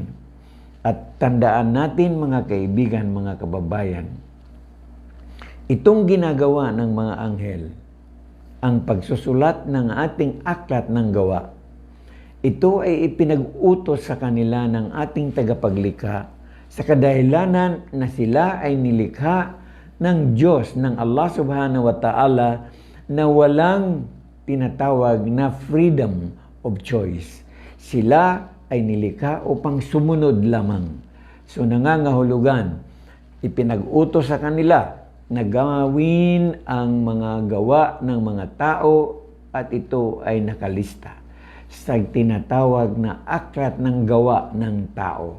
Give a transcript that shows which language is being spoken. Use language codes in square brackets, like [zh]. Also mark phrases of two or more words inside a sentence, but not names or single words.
[tl] At tandaan natin mga kaibigan, mga kababayan, itong ginagawa ng mga anghel, ang pagsusulat ng ating aklat ng gawa, ito ay ipinag-utos sa kanila ng ating tagapaglikha sa kadahilanan na sila ay nilikha ng Diyos, ng Allah [ar] سبحانه وتعالى, [tl] na walang tinatawag na [en] freedom of choice. [tl] Sila ay nilikha upang sumunod lamang. So nangangahulugan, ipinag-utos sa kanila na gawin ang mga gawa ng mga tao at ito ay nakalista sa tinatawag na aklat ng gawa ng tao.